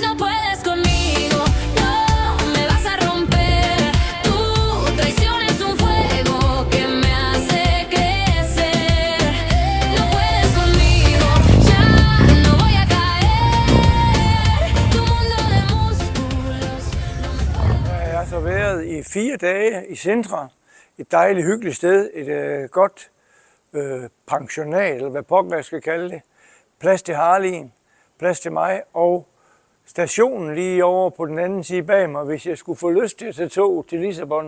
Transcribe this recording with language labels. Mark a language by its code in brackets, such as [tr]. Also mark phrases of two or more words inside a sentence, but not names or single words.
[es] No puedes conmigo, no me vas a romper. Tu traición es un fuego que me hace crecer. No puedes conmigo, ya no voy a caer. Tu mundo de músculos no me puede. [da] Jeg har så været i 4 dage i Sintra. Et dejligt, hyggeligt sted. Et godt pensionat, eller hvad pokker jeg skal kalde det. Plads til Harley'en, plads til mig, og stationen lige over på den anden side bag mig, hvis jeg skulle få lyst til at tage tog til Lissabon.